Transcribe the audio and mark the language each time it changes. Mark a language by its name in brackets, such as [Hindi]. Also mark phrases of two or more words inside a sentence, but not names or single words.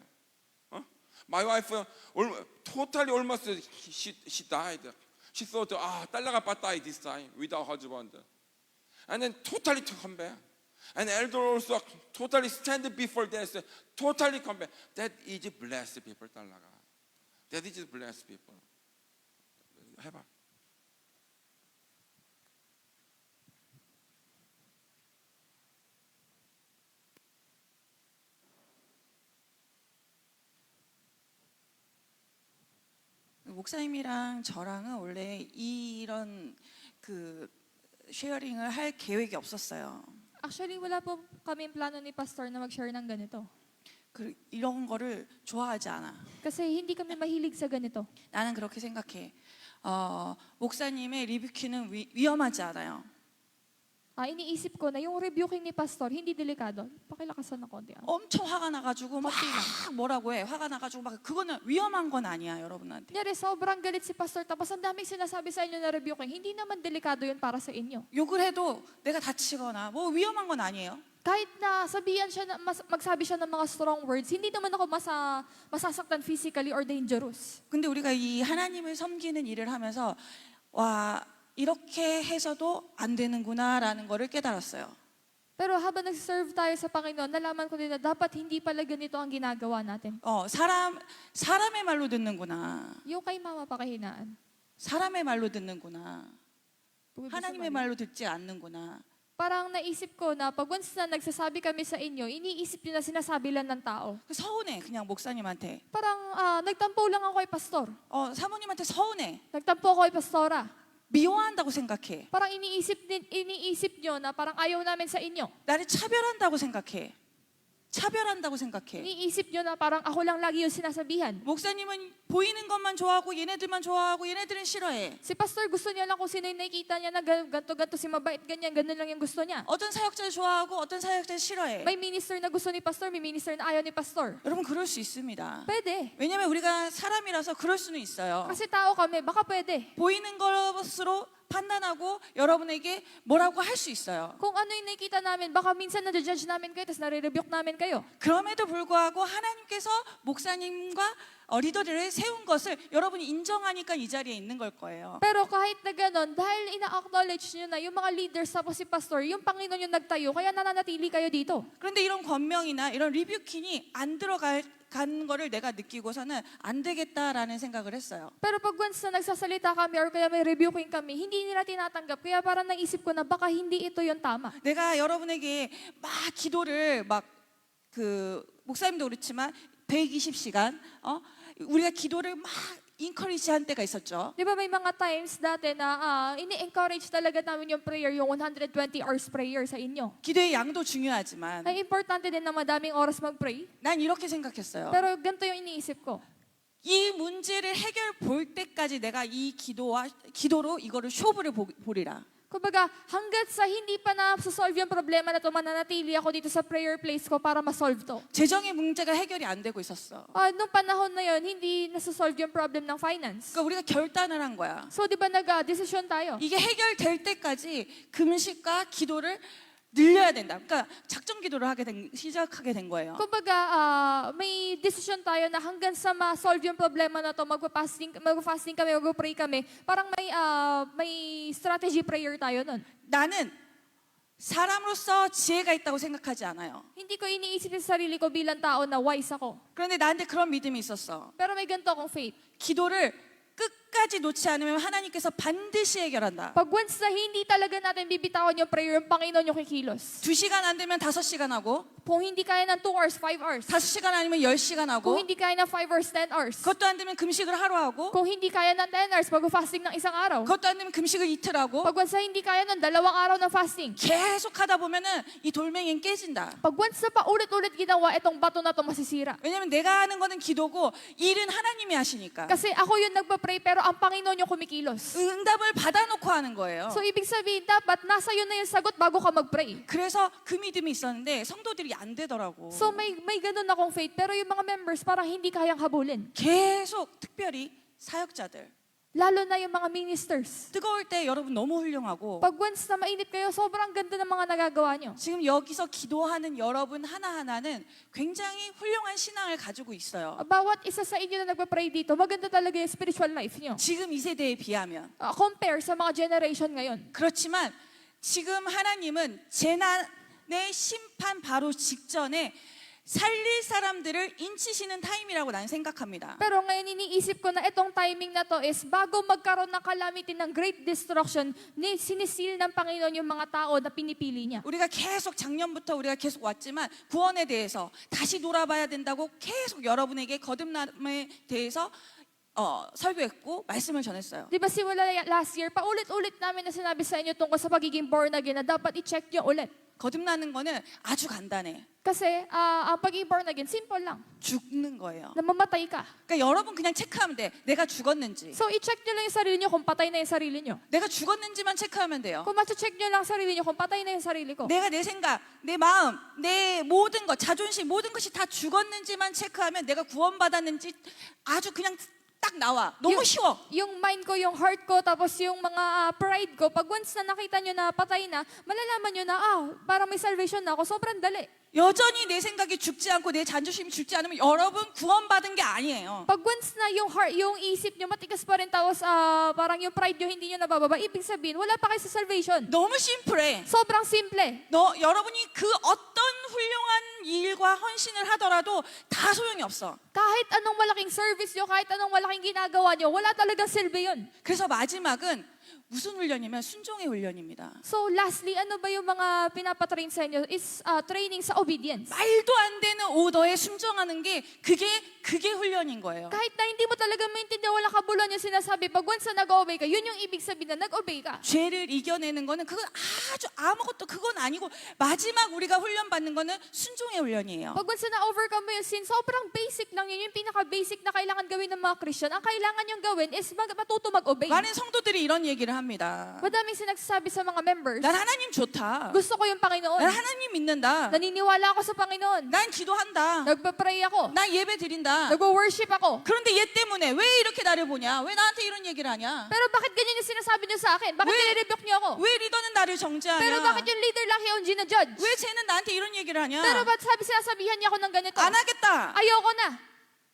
[English] My wife totally almost she died. She thought, 딸라가 die this time without husband, and then totally to come back. And elder also totally stand before death, totally come back. That is blessed people, 딸라가. That is blessed people. [Korean] 해봐. 목사님이랑 저랑은 원래 이런 그 쉐어링을 할 계획이 없었어요. [Filipino] Actually, wala po kaming plano ni Pastor na mag-share ng ganito. [Korean] 이런 거를 좋아하지 않아. [Filipino] Kasi hindi kami mahilig sa ganito. [Korean] 나는 그렇게 생각해. 목사님의 리뷰키는 위험하지 않아요. [Filipino] Iniisip ko na yung rebuking ni Pastor, hindi delikado. Pakilakasan na konti. [Korean] 엄청 화가 나가지고 막 뭐라고 해. 화가 나가지고 막 그거는 위험한 건 아니야 여러분한테. [Filipino] Kunyari, sobrang galit si Pastor, tapos ang daming sinasabi sa inyo na rebuking, hindi naman delikado yun para sa inyo. [Korean] 욕을 해도 내가 다치거나 뭐 위험한 건 아니에요. [Filipino] Kahit na sabihan siya, magsabi siya ng mga [English] strong words, [Filipino] hindi naman ako masasaktan [English] physically or dangerous. [Korean] 근데 우리가 이 하나님을 섬기는 일을 하면서 와 이렇게 해서도 안 되는구나라는 거를 깨달았어요. [Filipino] Pero habang nag-serve tayo sa Panginoon, nalaman ko din na dapat hindi pala ganito ang ginagawa natin. [Korean] 사람의 말로 듣는구나. [Filipino] Yung kay mama pakahinaan. [Korean] 사람의 말로 듣는구나. 하나님의 말로 듣지 않는구나. [Filipino] Parang naisip ko na pag once na nagsasabi kami sa inyo, iniisip nyo na sinasabi lang ng tao. [Korean] 서운해 그냥 목사님한테. [Filipino] Parang nagtampo lang ako kay Pastor. [Korean] 사모님한테 서운해. [Filipino] Nagtampo ako kay Pastora. [Korean] 미워한다고 생각해. [Filipino] Parang iniisip nyo na parang ayaw namin sa inyo. [Korean] 나를 차별한다고 생각해. 차별한다고 생각해. [Filipino] Iniisip nyo na parang ako lang lagi yung sinasabihan. [Korean] 목사님은 보이는 것만 좋아하고 얘네들만 좋아하고 얘네들은 싫어해. [Filipino] Si Pastor gusto niya lang kung sino yung nakikita niya na ganto si mabait, ganyan lang yung gusto niya. [Korean] 어떤 사역자를 좋아하고 어떤 사역자를 싫어해. [Filipino] May minister na gusto ni Pastor, may minister na ayaw ni Pastor. [Korean] 여러분 그럴 수 있습니다. [Filipino] Pwede. [Korean] 왜냐면 우리가 사람이라서 그럴 수는 있어요. [Filipino] Kasi tao kami, baka pwede. [Korean] 보이는 것으로 판단하고 여러분에게 뭐라고 할 수 있어요. [Filipino] Kung ano yung nakikita namin, baka minsan na-judge namin kayo, tapos nare-rebuke namin kayo. [Korean] 그럼에도 불구하고 하나님께서 목사님과 리더를 세운 것을 여러분이 인정하니까 이 자리에 있는 걸 거예요. [Filipino] Pero kahit na gano'n, dahil ina-acknowledge nyo na yung mga leaders tapos si pastor, yung Panginoon yung nagtayo, kaya nananatili kayo dito. [Korean] 그런데 이런 권명이나 이런 리뷰킹이 안 들어간 거를 내가 느끼고서는 안 되겠다라는 생각을 했어요. [Filipino] Pero pag once na nagsasalita kami or kaya may rebuking kami, hindi nila tinatanggap. Kaya parang naisip ko na baka hindi ito yung tama. [Korean] 내가 여러분에게 막 기도를 막 그 목사님도 그렇지만 120시간 우리가 기도를 막 인커리지한 때가 있었죠. [Filipino] Di ba may mga times dati na ini-encourage talaga namin yung prayer, yung [English] 120 hours prayer [Filipino] sa inyo. [Korean] 기도의 양도 중요하지만 [Filipino] Ay importante din na madaming oras mag-pray. [Korean] 난 이렇게 생각했어요. [Filipino] Pero ganito yung iniisip ko. [Korean] 이 문제를 해결 볼 때까지 내가 이 기도로 이거를 쇼부를 보리라. [Filipino] Kumbaga, hanggat sa hindi pa na-solve yung problema na ito, mananatili ako dito sa prayer place ko para ma-solve to. [Korean] 재정의 문제가 해결이 안 되고 있었어. [Filipino] Nung panahon na yun, hindi nasa-solve yung problem ng finance. [Korean] 그러니까 우리가 결단을 한 거야. [Filipino] So, di ba nag-desisyon tayo? [Korean] 이게 해결될 때까지 금식과 기도를 늘려야 된다. 그러니까 작정 기도를 시작하게 된 거예요. [Filipino] Kumbaga, may decision tayo na hanggang sa ma-solve yung problema na to, mag-fasting kami, mag-pray kami. Parang may [English] strategy prayer [Filipino] tayo nun. [Korean] 나는 사람으로서 지혜가 있다고 생각하지 않아요. [Filipino] Hindi ko iniisip sa sarili ko bilang tao na wise ako. [Korean] 그런데 나한테 그런 믿음이 있었어. [Filipino] Pero may ganito akong faith. [Korean] 기도를 끝까지 놓지 않으면 하나님께서 반드시 해결한다. [Filipino] Pag once na hindi talaga natin bibitawan yung prayer, yung Panginoon yung kikilos. [Korean] 2시간 안 되면 5시간 하고 [Filipino] Kung hindi kaya ng 2 hours, 5 hours. [Korean] 5시간 아니면 10시간 하고 [Filipino] Kung hindi kaya ng 5 hours, 10 hours. [Korean] 그것도 안 되면 금식을 하루 하고 [Filipino] Kung hindi kaya ng 10 hours, mag-fasting ng isang araw. [Korean] 그것도 안 되면 금식을 이틀 하고 [Filipino] Pag once na hindi kaya ng 2 araw ng fasting. [Korean] 계속 하다 보면은 이 돌멩이는 깨진다. [Filipino] Pag once na paulit-ulit ginawa, itong bato na to masisira. [Korean] 왜냐면 내가 하는 거는 기도고 일은 하나님이 하시니까. [Filipino] Kasi ako yung nagpa-pray, pero ang Panginoon yung kumikilos. [Korean] 응답을 받아놓고 하는 거예요. [Filipino] So, ibig sabihin, dapat nasa yun na yung sagot bago ka mag-pray. [Korean] 그래서 그 믿음이 있었는데 성도들이 안 되더라고. [Filipino] So, may ganun akong faith, pero yung mga members parang hindi kayang habulin. [Korean] 계속 특별히 사역자들 [Filipino] Lalo na yung mga ministers. [Korean] 뜨거울 때 여러분 너무 훌륭하고 [Filipino] Pag once na mainit kayo, sobrang ganda ng mga nagagawa nyo. [Korean] 지금 여기서 기도하는 여러분 하나하나는 굉장히 훌륭한 신앙을 가지고 있어요. [Filipino] Bawat isa sa inyo na nagpa-pray dito, maganda talaga yung spiritual life nyo. [Korean] 지금 이 세대에 비하면. [Filipino] Compare sa mga generation ngayon. [Korean] 그렇지만 지금 하나님은 재난의 심판 바로 직전에 살릴 사람들을 인치시는 타임이라고 난 생각합니다. [Filipino] Pero ngayon iniisip ko na itong timing na to is bago magkaroon ng calamity ng [English] great destruction, [Filipino] sinisil ng Panginoon yung mga tao na pinipili niya. [Korean] 우리가 계속 작년부터 우리가 계속 왔지만 구원에 대해서 다시 돌아봐야 된다고 계속 여러분에게 거듭남에 대해서 설교했고 말씀을 전했어요. [Filipino] Di ba simula [English] last year, [Filipino] paulit-ulit namin na sinabi sa inyo tungkol sa pagiging [English] born again [Filipino] na dapat i-check nyo ulit. [Korean] 거듭나는 거는 아주 간단해. [Filipino] Kasi ang pagiging [English] born again, [Filipino] simple lang. [Korean] 죽는 거예요. [Filipino] Namamatay ka. [Korean] 그러니까 여러분 그냥 체크하면 돼. 내가 죽었는지. [Filipino] So i-check nyo lang yung sarili nyo kung patay na yung sarili nyo. [Korean] 내가 죽었는지만 체크하면 돼요. [Filipino] Kung ma-check nyo lang sarili nyo kung patay na yung sarili ko. [Korean] 내가 내 생각, 내 마음, 내 모든 것, 자존심, 모든 것이 다 죽었는지만 체크하면 내가 구원받았는지 아주 그냥 딱 나와. 너무 쉬워. [Filipino] Yung mind ko, yung heart ko, tapos yung mga pride ko, pag once na nakita nyo na patay na, malalaman nyo na, parang may salvation na ako, sobrang dali. [Korean] 여전히 내 생각이 죽지 않고 내 자존심이 죽지 않으면 여러분 구원받은 게 아니에요. [Filipino] Pag once na yung heart, yung isip nyo matigas pa rin, tapos parang yung pride nyo hindi nyo nabababa, ibig sabihin, wala pa kayo sa salvation. [Korean] 너무 심플해. [Filipino] Sobrang simple. [Korean] 여러분이 그 어떤 훌륭한 일과 헌신을 하더라도 다 소용이 없어. [Filipino] Kahit anong malaking service nyo, kahit anong malaking ginagawa nyo, wala talagang silbi yun. [Korean] 그래서 마지막은 무슨 훈련이면 순종의 훈련입니다. [English] So lastly, [Filipino] ano ba yung mga pinapatrain sa inyo is training sa obedience. [Korean] 말도 안 되는 오더에 순종하는 게 그게 훈련인 거예요. [Filipino] Kahit na hindi mo talaga maintindihan, wala kabuluhan yung sinasabi, pag once na nag-obey ka, yun yung ibig sabihin na nag-obey ka. [Korean] 죄를 이겨내는 거는 그건 아주 아무것도 그건 아니고 마지막 우리가 훈련받는 거는 순종의 훈련이에요. [Filipino] Pag once na overcome mo yung sin, sobrang basic lang yun. Yung pinaka-basic na kailangan gawin ng mga Christian. Ang kailangan yung gawin is matuto mag-obey. [Korean] 많은 성도들이 이런 얘기를 합니다. [Filipino] Madaming sinagsasabi sa mga members, [Korean] 난 하나님 좋다. [Filipino] gusto ko yung Panginoon. [Korean] 난 하나님 믿는다. [Filipino] Naniniwala ako sa Panginoon. [Korean] 난 기도한다. [Filipino] Nagpa-pray ako. [Korean] 난 예배 드린다. [Filipino] Nagwo-worship ako. [Korean] 그런데 얘 때문에 왜 이렇게 나를 보냐? 왜 나한테 이런 얘기를 하냐? [Filipino] Pero bakit ganyan yung sinasabi niyo sa akin? Bakit nire-rebuke niyo ako? [Korean] 왜 리더는 나를 [Filipino] Pero [Korean] 정죄하냐? [Filipino] bakit yung leader lang yung gina-judge? [Korean] 왜 쟤는 나한테 이런 얘기를 하냐? [Filipino] Pero ba't sinasabihan niya ako ng ganito? [Korean] 안 하겠다.